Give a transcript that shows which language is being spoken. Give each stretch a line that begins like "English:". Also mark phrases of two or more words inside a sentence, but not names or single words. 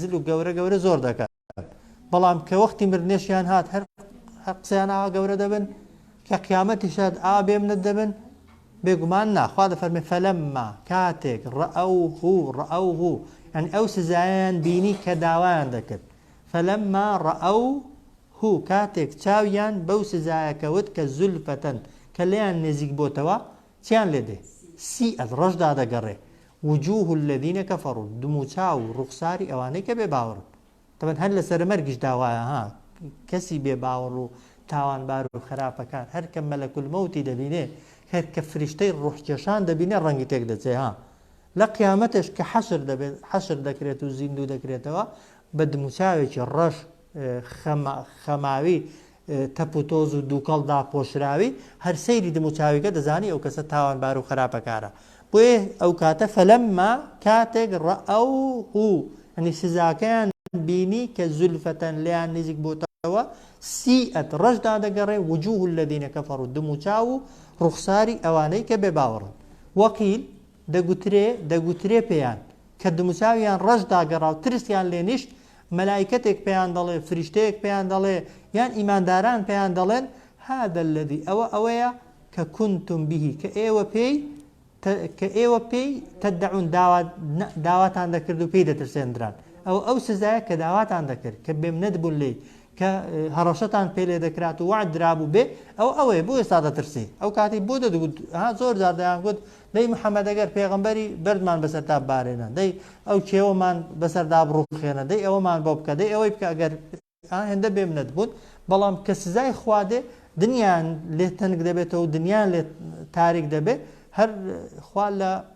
Central Kurdish: و گەورە زۆر دەکات بەڵام کە وەختی مردنێشیان هات هەر قسەیان ئاوا گەورە دەبن کە قیامەتیشات ئاوا بێمنت دەبن بێگومان ناخوا دەفەرمێ فەلەمما کاتێک ڕەئوه یعنی ئەو سزایان بینی کە داوایان دەکرد
Arabic: فەلەمما ڕەئوه
Central Kurdish: کاتێک چاویان بەو سزایەکەوت کە زولفەتەن کە لێیان نێزیک بۆتەوە چیان لێ دێ سیئەت ڕەشدا دەگەڕێ
Arabic: وجوه الذين كفروا
Central Kurdish: دموچاو ڕوخساری ئەوانەی کە بێ باوەڕن تەبەن هەر لەسەر مەرگیش داوایە ها کەسی بێ باوەڕ و تاوانبار و خراپەکان هەر کە مەلەکول مەوتی دەبینێ هەر کە فریشتەی ڕوحکێشان دەبینێ ڕەنگی تێک دەچێ ها لە قیامەتش کە حەشر دەکرێت و زیندوو دەکرێتەوە بە دموچاوێکی ڕەش خەماوی تەپوتۆز و دووکەڵ داپۆشراوی هەر سەیری دموچاویکە دەزانی ئەو کەسە تاوانبار و خراپەکارە بۆیە ئەو کاتە فەلەمما کاتێک
Arabic: ڕەئوه ئەنی
Central Kurdish: سزاکەیان بینی کە زولفەتەن لێیان نزیک بۆتەوە سیئەت ڕەشدا دەگەڕێ
Arabic: وجوه الذين كفروا
Central Kurdish: دموچاو و ڕوخساری ئەوانەی کە بێ باوەڕن وەقیل دەگوترێ پێیان کە دموچاویان ڕەشدا گەڕا و ترسیان لێ نیشت مەلایکەتێک پێیان دەڵێ فریشتەیەک پێیان دەڵێ یان ئیمانداران پێیان دەڵێن
Arabic: هذا الذي
Central Kurdish: ئەوەیە کە
Arabic: كنتم به
Central Kurdish: کە ئێوە پێی تەدعون داواتان دەکرد و پێی دەترسێنران ئەو سزایە کە داواتان دەکرد کە بێمنەت بوون لێ کە هەڕەشەتان پێ لێ دەکرات و وعد درابوو بێ ئەوەیە بۆ ئێستا دەترسی ئەو کاتی بۆ دەدەگوت زۆر جار دەیان گوت دەی محەممەد ئەگەر پێغەمبەری بەردمان بەسەر تا بارێنە دەی ئەو کێوەمان بەسەردا بڕوخێنە دەی ئەوەمان بۆ بکە دەی ئەوەی بکە ئەگەر هێندە بێمنەت بوون بەڵام کە سزای خوادێ دنیایان لێ تەنگ دەبێتەوە و دنیایان لێ تاریک دەبێت هەر خوا لە